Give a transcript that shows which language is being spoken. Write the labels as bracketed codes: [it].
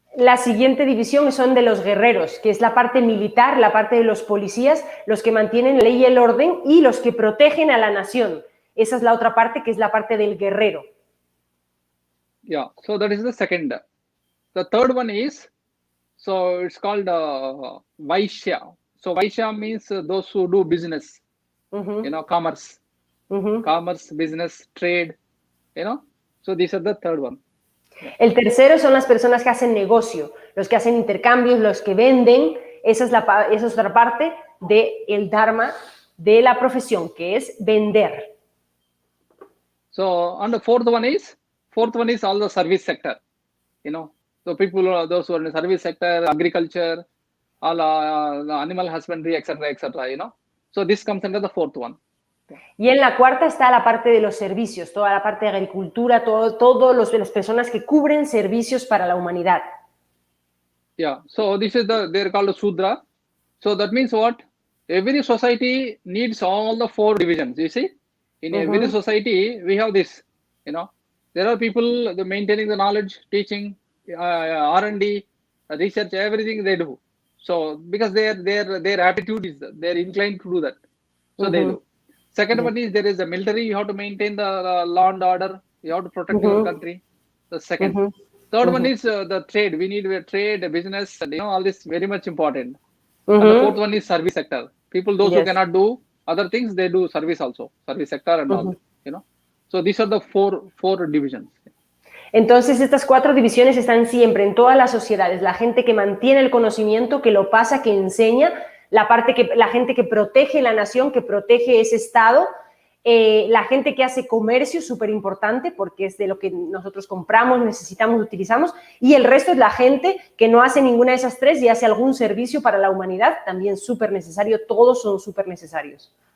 [es] La siguiente división son de los guerreros, que es la parte militar, la parte de los policías, los que mantienen la ley y el orden y los que protegen a la nación. Esa es la otra parte, que es la parte del guerrero. [en] Yeah, so that is the second. The third one is, so it's called Vaishya. So Vaishya means those who do business, commerce, commerce, business, trade, So these are the third one. [es] El tercero son las personas que hacen negocio, los que hacen intercambios, los que venden. Esa es otra parte del Dharma de la profesión, que es vender. [en] So, and the fourth one is all the service sector, So people, those who are in the service sector, agriculture, all animal husbandry, etc., So this comes under the fourth one. [es] Y en la cuarta está la parte de los servicios, toda la parte de agricultura, todas las personas que cubren servicios para la humanidad. [en] Yeah, so this is they're called Sudra. So that means what? Every society needs all the four divisions, you see? In every society, we have this, There are people maintaining the knowledge, teaching, R&D, research, everything they do. So because their aptitude is, they're inclined to do that. So they do. Second one is there is the military, you have to maintain the law and order, you have to protect your country. The second. Third one is the trade. We need trade, business, and all this very much important. And the fourth one is service sector. People, those who cannot do other things, they do service also, service sector and all, So these are the four divisions. [es] Entonces, estas cuatro divisiones están siempre en todas las sociedades. La gente que mantiene el conocimiento, que lo pasa, que enseña, la gente que protege la nación, que protege ese estado, la gente que hace comercio, súper importante, porque es de lo que nosotros compramos, necesitamos, utilizamos, y el resto es la gente que no hace ninguna de esas tres y hace algún servicio para la humanidad, también súper necesario, todos son súper necesarios.